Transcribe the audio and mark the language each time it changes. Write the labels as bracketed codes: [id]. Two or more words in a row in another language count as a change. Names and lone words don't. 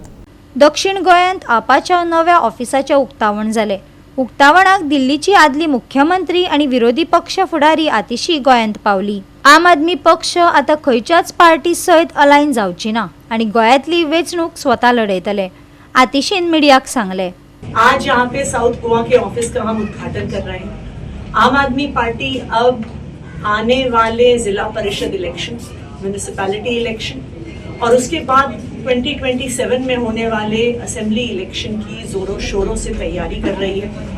[kok] दक्षिण गोंयांत आपाच्या नव्या ऑफिसाचें उक्तावण जालें। उक्तावणाक दिल्लीची आदली मुख्यमंत्री आनी विरोधी पक्ष फुडारी आतिशी गोंयांत पावली। आम आदमी पक्ष आतां खंयच्याच पार्टी सयत अलायन जावची ना आनी गोंयांतली वेंचणूक स्वता लढयतले, आतिशीन मीडियाक सांगले। [hi] आज यहाँ पे साउथ गोवा के ऑफिस का हम उद्घाटन कर रहे हैं। आम आदमी पार्टी अब आने वाले जिला परिषद इलेक्शन, [en] municipality election [hi] और उसके बाद 2027 में होने वाले [en] assembly election [hi] की जोरों शोरों से तैयारी कर रही है।